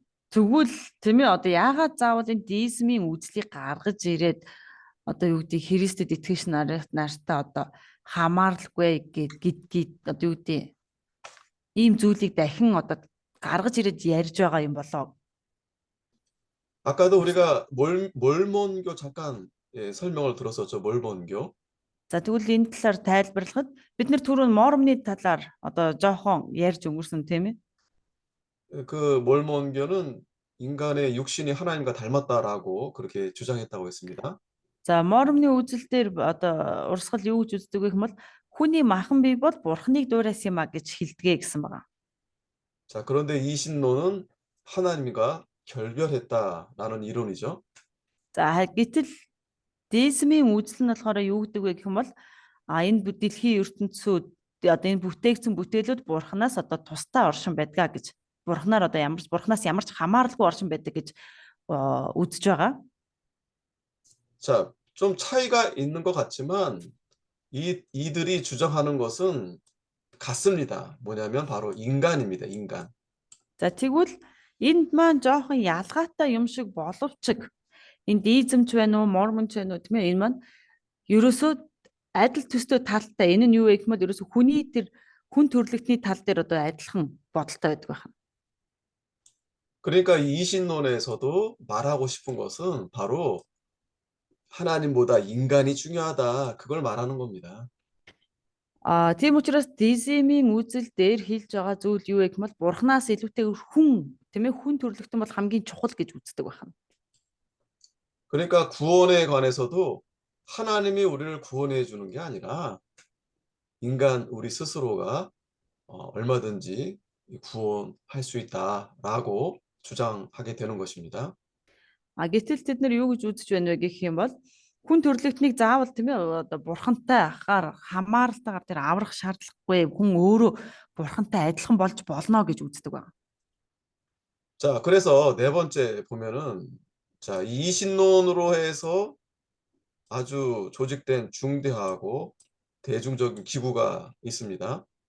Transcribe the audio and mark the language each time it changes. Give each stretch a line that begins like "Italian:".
Mongolian: Тэгвэл тийм ээ одоо яагаад заавал энэ дизмийн үзлийг гаргаж ирээд одоо юу гэдэг Христэд итгэж нартай одоо хамааралгүй гэд одоо юу гэдэг ийм зүйлийг дахин одоо гаргаж ирээд ярьж байгаа юм болоо.
Korean: 아까도 우리가 몰몬교 잠깐 설명을 들었었죠. 몰몬교.
Mongolian: За тэгвэл энэ талаар тайлбарлахад бид нэр түрүүн мормны талаар одоо жоохон ярьж өнгөрсөн тийм ээ.
Korean: 그 몰몬교는 인간의 육신이 하나님과 닮았다라고 그렇게 주장했다고 했습니다.
Mongolian: За мормны үзэл дээр одоо урсгал юу гэж үздэг вэ гэвэл хүний махан бие бол бурхныг дуурайсан юм а гэж хэлдэг гэсэн байна.
Korean: 자, 그런데 이신론은 하나님과 결별했다라는 이론이죠.
Mongolian: За гэтэл дизмийн үзэл нь болохоор юу гэдэг вэ гэх юм бол энэ дэлхийн ертөнцүүд одоо энэ бүтээгдсэн бүтээлүүд бурхнаас одоо тусдаа оршин байдгаа гэж бурхнаас ямар ч хамааралгүй оршин байдаг гэж үзэж байгаа.
Korean: 자, 좀 차이가 있는 것 같지만 이들이 주장하는 것은 같습니다. 뭐냐면 바로 인간입니다. 인간.
Mongolian: За тэгвэл энд маань жоохон ялгаатай юм шиг боловч энэ дизмч байна уу, мормонч байна уу тийм ээ энэ маань ерөөсөө адил төстэй талтай. Энэ нь юу вэ гэвэл ерөөсөө хүн төрлөختний тал дээр одоо адилхан бодолтой байдаг байна.
Korean: 그러니까 이신론에서도 말하고 싶은 것은 바로 하나님보다 인간이 중요하다. 그걸 말하는 겁니다.
Mongolian: Тийм учраас дизмийн үзэл дээр хэлж байгаа зүйл юу вэ гэвэл бурхнаас илүүтэйгээр хүн тийм ээ хүн төрлөختөн бол хамгийн чухал гэж үздэг байна.
Korean: 그러니까 구원에 관해서도 하나님이 우리를 구원해 주는 게 아니라 인간 우리 스스로가 얼마든지 구원할 수 있다라고 주장하게 되는 것입니다.
Mongolian: Гэтэл тэд нар юу гэж үзэж байна вэ гэх юм бол хүн төрлөختнийг заавал тийм ээ одоо бурхантай ахаар хамааралтайгаар тэр аврах шаардлагагүй хүн өөрөө бурхантай адилхан болж болно гэж үздэг байна.
Korean: 자, 그래서 네 번째 보면은 자, 이 이신론으로 해서 아주 조직된 중대하고 대중적인 기구가 있습니다.